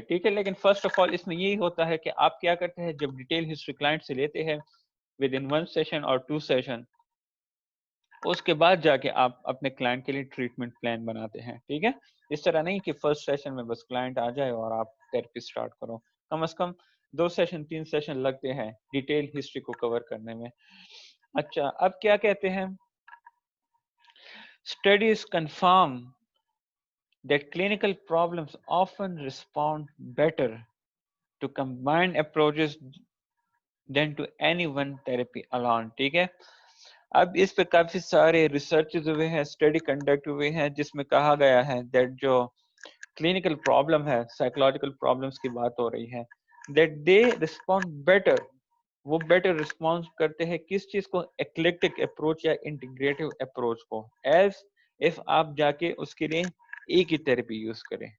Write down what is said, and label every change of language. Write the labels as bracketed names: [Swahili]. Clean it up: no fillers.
[Urdu] ٹھیک ہے, لیکن فرسٹ آف آل اس میں یہی ہوتا ہے کہ آپ کیا کرتے ہیں, جب ڈیٹیل ہسٹری کلائنٹ سے لیتے ہیں ود ان 1 سیشن اور 2 سیشن, اس کے بعد جا کے آپ اپنے کلائنٹ کے لیے ٹریٹمنٹ پلان بناتے ہیں. ٹھیک ہے, اس طرح نہیں کہ فرسٹ سیشن میں بس کلائنٹ آ جائے اور آپ تھراپی سٹارٹ کرو. کم از کم 2 سیشن 3 سیشن لگتے ہیں ڈیٹیل ہسٹری کو کور کرنے میں. اچھا, اب کیا کہتے ہیں, [English] studies confirm that clinical problems often respond better to combined approaches than to any one therapy alone. [Urdu] ٹھیک ہے, اب اس پہ کافی سارے ریسرچز ہوئے ہیں, اسٹڈی کنڈکٹ ہوئے ہیں, جس میں کہا گیا ہے دیٹ جو کلینکل پرابلم ہے, سائیکولوجیکل پرابلمس کی بات ہو رہی ہے, دیٹ دے ریسپونڈ بیٹر, وہ بیٹر رسپانس کرتے ہیں کس چیز کو, ایکلیکٹک اپروچ یا انٹیگریٹو اپروچ کو, ایز اف آپ جا کے اس کے لیے ایک ہی تھراپی یوز کریں.